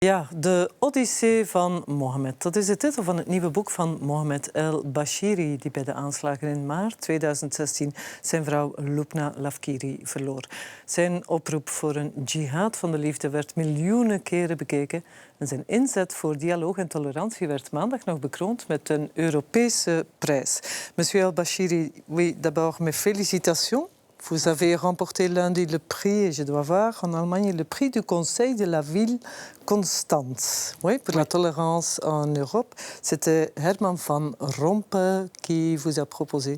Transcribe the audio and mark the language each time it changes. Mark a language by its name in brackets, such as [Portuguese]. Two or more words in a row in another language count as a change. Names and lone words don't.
[Dutch] Ja, de Odyssee van Mohammed. Dat is de titel van het nieuwe boek van Mohammed el-Bashiri, die bij de aanslagen in maart 2016 zijn vrouw Lubna Lafkiri verloor. Zijn oproep voor een jihad van de liefde werd miljoenen keren bekeken. En zijn inzet voor dialoog en tolerantie werd maandag nog bekroond met een Europese prijs. [French] Monsieur el-Bashiri, oui, d'abord mes félicitations. Vous avez remporté lundi le prix, et je dois voir, en Allemagne, le prix du Conseil de la ville Constance, oui, pour la tolérance en Europe. C'était Herman van Rompuy qui vous a proposé.